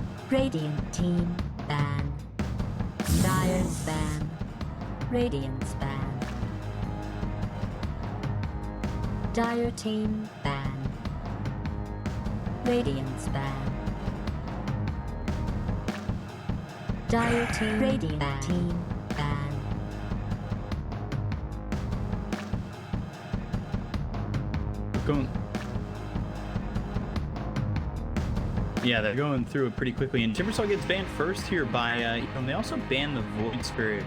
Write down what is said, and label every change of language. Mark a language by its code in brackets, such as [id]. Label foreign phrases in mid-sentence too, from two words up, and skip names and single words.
[en] Radiant team ban. Dire's ban. Radiant's ban. Dire team ban. Radiant's ban. Dire team Radiant team ban. Going. Yeah, they're going through it pretty quickly, and Timbersaw gets banned first here by, and they also banned the Void Spirit.